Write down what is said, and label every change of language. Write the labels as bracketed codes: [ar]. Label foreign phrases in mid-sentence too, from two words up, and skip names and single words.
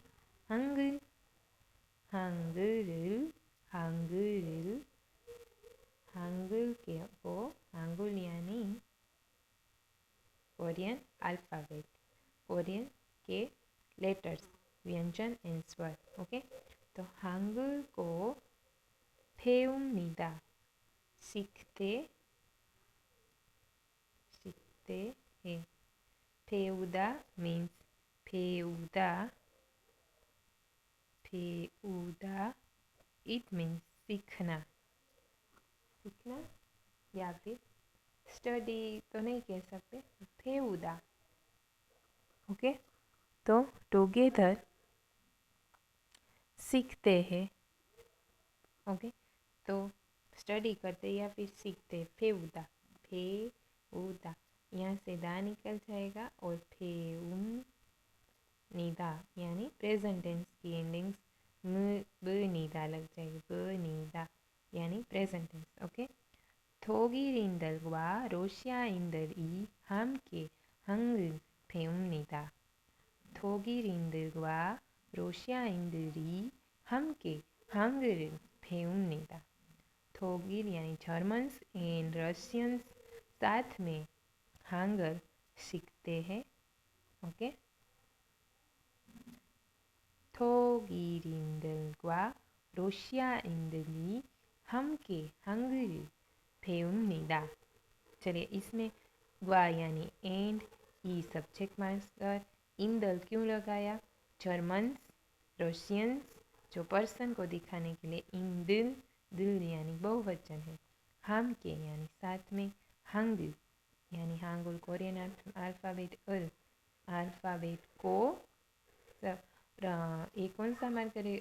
[hi] हंगल, हंगल, हंगल, हंगल के को हंगुल यानी [en] Korean alphabet, [hi] कोरियन के लेटर्स, व्यंजन एंड स्वर। ओके, तो हंगल को 배웁니다. सीखते हैं. [en] 배우다 means 배우다. it means [hi] सीखना या फिर स्टडी तो नहीं कह सकते. 배우다. ओके, तो टुगेदर सीखते हैं. ओके, तो स्टडी करते या फिर सीखते. फेउदा यहाँ से दा निकल जाएगा और फेउनिदा यानी [en] present tense [hi] की एंडिंग्स ब लग जाएगी. ब यानी [en] present tense. [hi] ओके, [ko] 독일인들과 러시아인들이 함께 한글 배웁니다. 독일인들과 러시아인들이 함께 한글을 배웁니다. [hi] 독일 यानी [en] Germans and Russians [hi] साथ में हांगल सीखते हैं. ओके, [ko] 독일인들과 러시아인들이 함께 한글을 배웁니다. [hi] चलिए, इसमें ग्वा यानी एंड, ई [en] subject marker, [hi] इंदल क्यों लगाया? [en] Germans, Russians [hi] जो पर्सन को दिखाने के लिए, इंदिल दिल यानी बहुवचन है. हम के यानी साथ में, हांगुल यानी हांगुल [en] Korean alphabet alphabet [hi] को एक कौन सा मार्कर है?